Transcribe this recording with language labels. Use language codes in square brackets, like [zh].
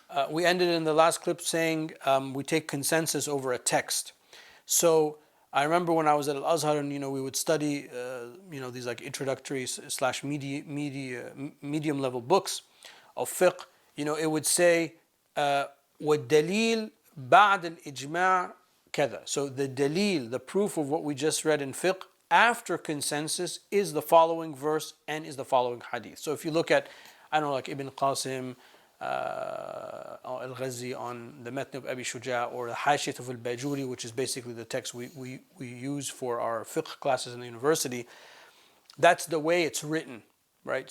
[en] We ended in the last clip saying we take consensus over a text. So I remember when I was at Al-Azhar and we would study these like introductory / medium level books of fiqh. It would say [ar] وَالدَّلِيل بَعْدَ الْإِجْمَاعِ كذا. [en] So the dalil, the proof of what we just read in fiqh after consensus is the following verse and is the following hadith. So if you look at, like Ibn Qasim, Al-Ghazi on the Matn of Abi Shuja, or the Hashiyat of Al-Bajuri, which is basically the text we use for our fiqh classes in the university, that's the way it's written, right?